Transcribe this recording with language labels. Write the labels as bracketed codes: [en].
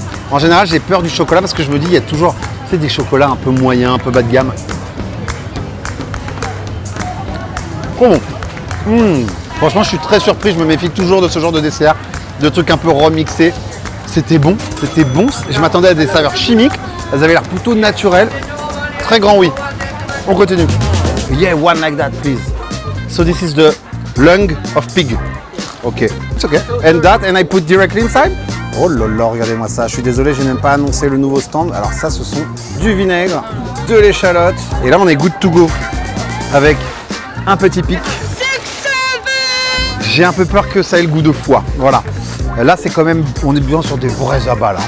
[fr] En général, j'ai peur du chocolat parce que je me dis, il y a toujours des chocolats un peu moyens, un peu bas de gamme. Trop bon. Franchement, je suis très surpris. Je me méfie toujours de ce genre de dessert, de trucs un peu remixés. C'était bon. Je m'attendais à des saveurs chimiques. Elles avaient l'air plutôt naturelles. Très grand oui. On continue. [en] Yeah, one like that, please. So this is the lung of pig. Ok. It's okay. And that, and I put directly inside? [fr] Oh là là, regardez-moi ça. Je suis désolé, je n'ai même pas annoncé le nouveau stand. Alors ça, ce sont du vinaigre, de l'échalote. Et là, on est [en] good to go. [fr] Avec un petit pic. J'ai un peu peur que ça ait le goût de foie. Voilà. Là, c'est quand même, on est bien sur des vrais abats. Hein.